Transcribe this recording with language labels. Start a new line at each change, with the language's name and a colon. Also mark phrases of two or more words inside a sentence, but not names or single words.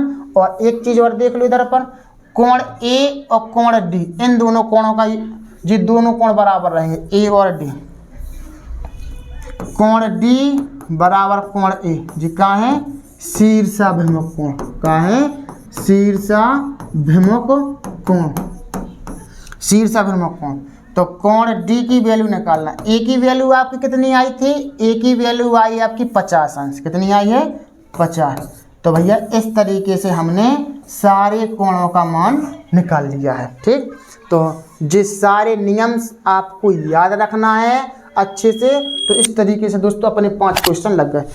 Hindi: और एक चीज और देख लो इधर अपन, कोण ए और कोण डी, इन दोनों कोणों का जी दोनों कोण बराबर रहेंगे, ए और डी। कोण डी बराबर कोण ए जी का है शीर्षाभिमुख कोण, का है शीर्षाभिमुख कोण, शीर्षाभिमुख कोण। तो कोण डी की वैल्यू निकालना, ए की वैल्यू आपकी कितनी आई थी, ए की वैल्यू आई आपकी 50 अंश, कितनी आई है 50। तो भैया इस तरीके से हमने सारे कोणों का मान निकाल लिया है, ठीक। तो जिस सारे नियम आपको याद रखना है अच्छे से, तो इस तरीके से दोस्तों अपने 5 क्वेश्चन लग गए।